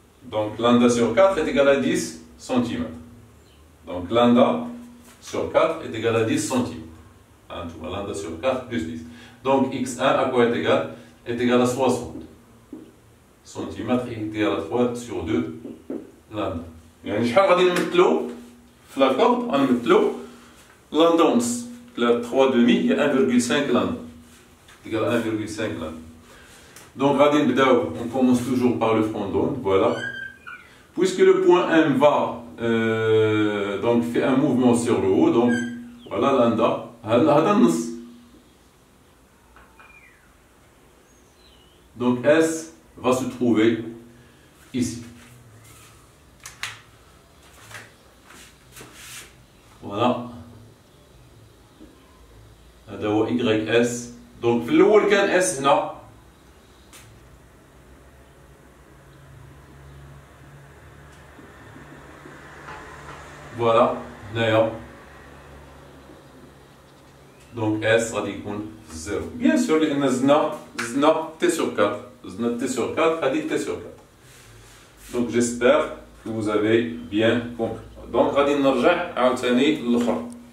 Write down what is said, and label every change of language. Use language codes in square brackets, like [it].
[fr] Donc lambda sur 4 est égal à 10 cm. Donc lambda sur 4 est égal à 10 cm. Lambda sur 4 plus 10. Donc x1 à quoi est égal? Est égal à 60 cm est égal à 3 sur 2 lambda. [ar] يعني شحال غادي نمثلو في لاكورد؟ غنمثلو لامدا ونص. [fr] 3 demi [ar] هي 1,5 لامدا. [fr] égal à 1,5 lambda. Donc [ar] غادي نبداو [fr] on commence toujours par le front d'onde, voilà. Puisque le point M va donc fait un mouvement sur le haut, donc voilà lambda. [ar] هذا النص. [fr] Donc S va se trouver ici. Voilà. [ar] هذا هو YS. Donc في الأول كان S هنا. Voilà. هنايا. Donc S غادي يكون 0. [fr] Bien sûr [ar] لأن زدنا T sur 4. زدنا [fr] T sur 4 [ar] غادي [fr] T sur 4. Donc j'espère que vous avez bien compris. [ar] Donc غادي نرجع عاوتاني للأخرى.